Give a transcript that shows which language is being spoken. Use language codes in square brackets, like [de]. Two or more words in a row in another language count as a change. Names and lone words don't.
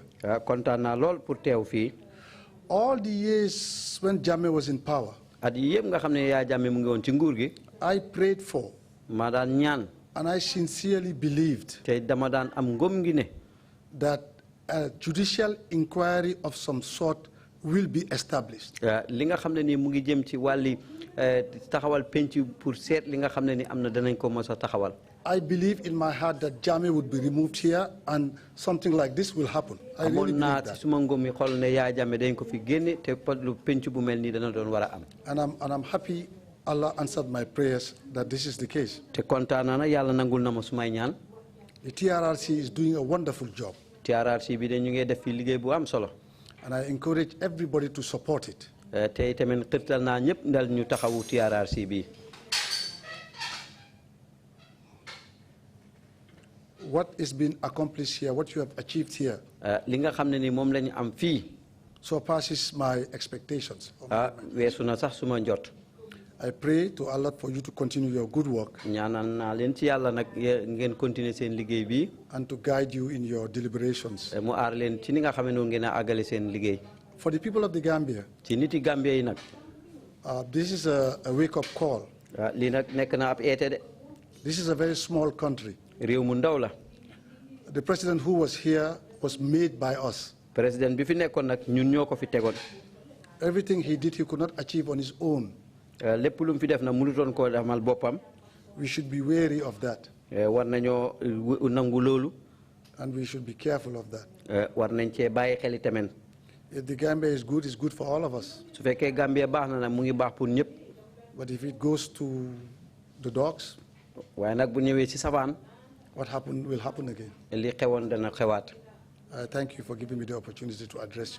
[wo] kontaan naa lool pour teew fii. [en] All the years when Jammeh was in power, [wo] at yi yëpp nga xam ne Yaya Jammeh mu ngi woon ci nguur gi. [en] I prayed for. [wo] ma daan ñaan. [en] And I sincerely believed. [wo] te dama daan am ngëm gi ne. [en] That a judicial inquiry of some sort will be established. [wo] li nga xam ne ni mu ngi jëm ci wàlli taxawal penc pour seet li nga xam ne ni am na danañ ko mos a taxawal. [en] I believe in my heart that Jammeh would be removed here and something like this will happen. I really believe that. [wo] suma ngëm mi xol ne Yaya Jammeh dañ ko fi génne te lu penc bu mel nii dana doon war a am. [en] And I'm happy Allah answered my prayers that this is the case. [wo] te kontaan naa na yàlla nangul na ma sumay ñaan. [en] The TRRC is doing a wonderful job. [wo] TRRC bi de ñu ngi def fi liggéey bu am solo. [en] And I encourage everybody to support it. [wo] te tamit xirtal naa ñëpp ndal ñu taxawu TRRC bi. [en] what is being accomplished here, what you have achieved here, [wo] li nga xam ne ni moom lañu am fii [en] surpasses my expectations. [wo] weesu na sax suma njot. [en] I pray to Allah for you to continue your good work [wo] ñaanal naa leen ci yàlla nag ngeen continuer seen liggéey bi [en] and to guide you in your deliberations. [wo] mu aar leen ci ni nga xam ne noonu ngeen a àggale seen liggéey. [en] For the people of the Gambia, [wo] ci niti Gambia yi nag [en] this is a wake-up call. [wo] lii nag nekk na ab eete de. [en] This is a very small country. [wo] réew mu ndaw la. [en] The president who was here was made by us. [wo] président bi fi nekkoon nag ñun ñoo ko fi tegoon. [en] Everything he did, he could not achieve on his own. [wo] lépp lu mu fi def na mënutoon koo demal boppam. [en] We should be wary of that. [wo] war nañoo nangu loolu. [en] And we should be careful of that. [wo] war nañ cee bàyyi xel itamit. [en] If the Gambia is good, it's good for all of us. [wo] su fekkee Gambia baax na nag mu ngi baax pour ñëpp. [en] But if it goes to the dogs, [wo] waaye nag bu ñëwee ci safaan. [en] what happened will happen again. [wo] li xewoon dana xewaat. [en] I thank you for giving me the opportunity to address you.